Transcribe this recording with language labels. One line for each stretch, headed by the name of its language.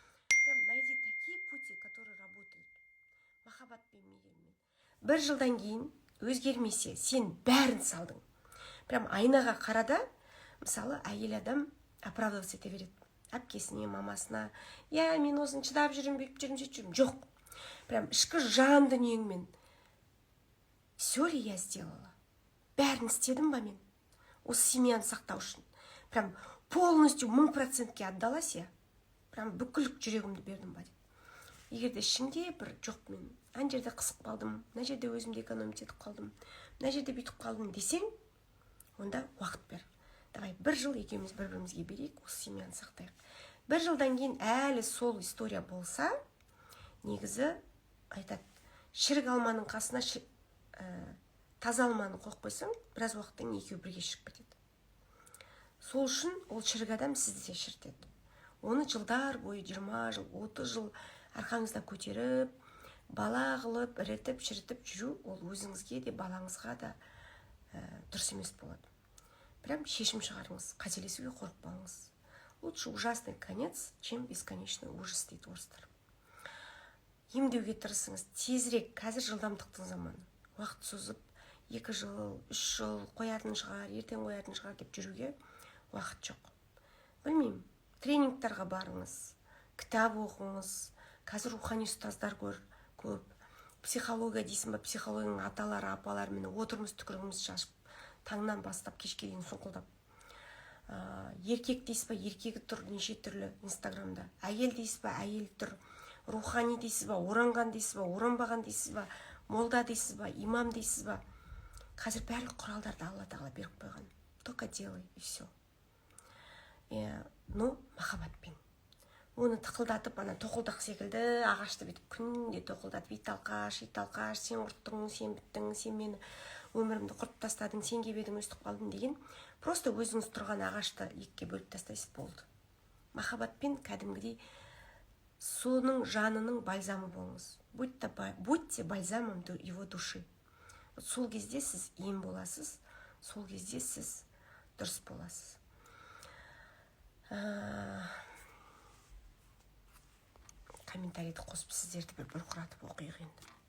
Russian: Прям найди такие пути, которые работают.
Kazakh: Махаббатпен, мейіріммен. 1 жылдан кейін өзгермесе, сен бәрін салдың. Прям айнаға қарада, мысалы, әйел адам оправдываться ете береді. Әпкесіне, мамасына, я мен осыны шыдап жүрмін, бүйтіп жүрмін, сөйтіп жүрмін. Жоқ. Прям ішкі жан дүниеңмен.
Russian: Все ли я сделала?
Kazakh: Бәрін істедім ба мен? Осы семьяны сақтау үшін.
Russian: Прям полностью 1000%-ке отдалась я.
Kazakh: Прям бүкіл жүрегімді бердім ба деп. Егер де ішіңде бір жоқ, мен ана жерде қысып қалдым, мына жерде өзімді экономить етіп қалдым, мына жерде бүйтіп қалдым десең, онда уақыт бер. Давай 1 жыл екеуміз бір-бірімізге берейік, осы семьяны сақтайық. 1 жылдан кейін әлі сол история болса, негізі айтады, шірік алманың қасына таза алманы қойып қойсаң, біраз уақыттан екеуі бірге шығып кетеді. Сол үшін ол шірік адам сізді де шірітеді. Оны жылдар бойы, 20 жыл, 30 жыл арқаңызда көтеріп, бала қылып, ірітіп, шірітіп жүру, ол өзіңізге де, балаңызға да дұрыс емес болады. Прям шешім шығарыңыз, қателесуге қорықпаңыз.
Russian: Лучше ужасный конец, чем бесконечный ужас,
Kazakh: дейді орыстар. Емдеуге тырысыңыз, тезірек, қазір жылдамдықтың заманы. Уақыт созып, 2 жыл, 3 жыл қоятын шығар, ертең қоятын шығар деп жүруге уақыт жоқ. Білмеймін, тренингтарға барыңыз, кітап оқыңыз, қазір рухани ұстаздар көп, психология дейсің ба, психологияның аталары, апалары, мені отырмыз түкірігіміз шашып, таңнан бастап кешке дейін сұңқылдап. Еркек дейсіз ба, еркегі тұр неше түрлі инстаграмда. Әйел дейсіз ба, әйел тұр. Рухани дейсіз ба, оранған дейсіз ба, оранбаған дейсіз ба, молда дейсіз ба, имам дейсіз ба. Қазір барлық құралдарды Алла тағала беріп қойған.
Russian: Только делай, и все.
Kazakh: Но махаббатпен. Оны тықылдатып, ана тоқылдақ секілді ағашты бетіп күнде тоқылдатып, ит алқаш, сен ұрттың, сен біттің, сен мені өмірімді құрып тастадың, сен кебедің, өстіп қалдың деген. Просто өзіңіз тұрған ағашты екіге бөліп тастайсыз, болды. Махаббатпен кәдімгідей соның жанының бальзамы болыңыз.
Russian: Будьте бальзамом его души.
Kazakh: Сол кезде сіз ем боласыз, сол кезде сіз дұрыс боласыз. Комментарийді қосып сіздерді бір бұрқыратып оқиық енді.